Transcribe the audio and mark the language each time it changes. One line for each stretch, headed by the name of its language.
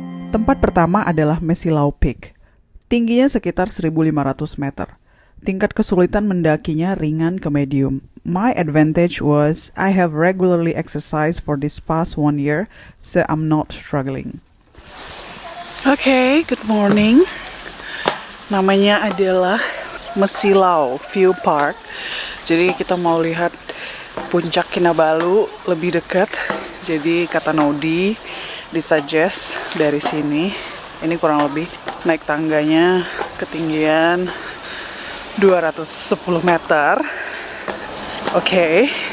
Indonesian: Tempat pertama adalah Mesilau Peak. Tingginya sekitar 1.500 meter. Tingkat kesulitan mendakinya ringan ke medium.
English: My advantage was I have regularly exercised for this past 1 year, so I'm not struggling. Okay, good morning.
Indonesian: Namanya adalah Mesilau View Park. Jadi kita mau lihat puncak Kinabalu lebih dekat. Jadi kata Nodi, disuggest dari sini. Ini kurang lebih naik tangganya ketinggian 210 meter. Oke.